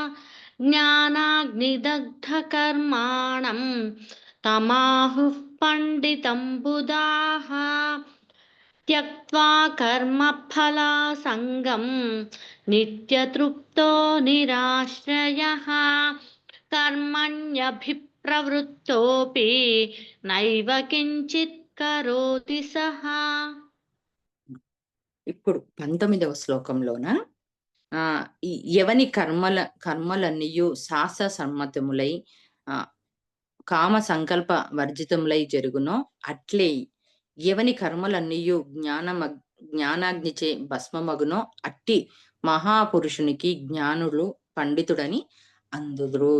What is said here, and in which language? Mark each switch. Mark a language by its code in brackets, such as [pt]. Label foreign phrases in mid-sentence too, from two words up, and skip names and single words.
[sa] ज्ञानाग्निदग्धकर्माणं तमाहुः पण्डितं बुधाः त्यक्त्वा कर्मफलासङ्गं नित्यतृप्तो निराश्रयः कर्मण्यभिप्रवृत्तोऽपि नैव किञ्चित् करोति सः. [te] ఇప్పుడు 19వ శ్లోకంలోన ఈ ఎవని కర్మలన్నీయు శాస్త్ర సమ్మతములై కామ సంకల్ప వర్జితములై జరుగునో అట్లే ఎవని కర్మలన్నీయు జ్ఞానాగ్నిచే భస్మమగునో అట్టి మహాపురుషునికి జ్ఞానులు పండితుడని అందుదురు.